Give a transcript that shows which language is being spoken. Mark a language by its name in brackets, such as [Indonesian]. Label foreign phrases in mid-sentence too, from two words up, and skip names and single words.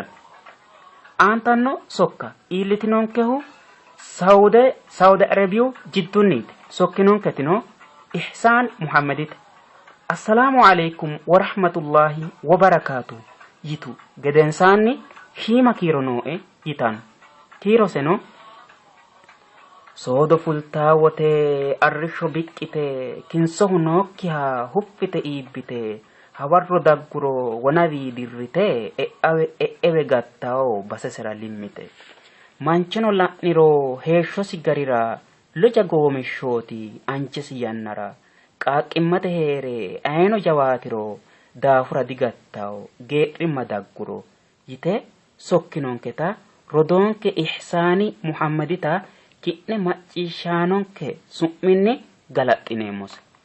[Sidamo] Aantanno sokka iillitinonkehu Saudi Arabiyu jiddunniiti sokkinonketino Ihsaan Muhammadite [Arabic] السلام عليكم ورحمة الله وبركاته [Sidamo] yitu gedensaanni hiima kiiro noo'e yitanno kiiroseno soodo fultaawote arrishsho biqqite kinsohu nookkiha huffite iibbite hawarro dagguro wonawi dirrite e'ewe gattao basesera limmite manchino la'niro heeshshosi garira loja goomishshooti anchesi yannara qaaqimmate heere ayino jawaatiro daafura digattao geedhimma dagguro yite sokkinonketa rodonke Ihsaani Muhammadita ki'ne macciishshaanonke su'minni galaxxineemmose.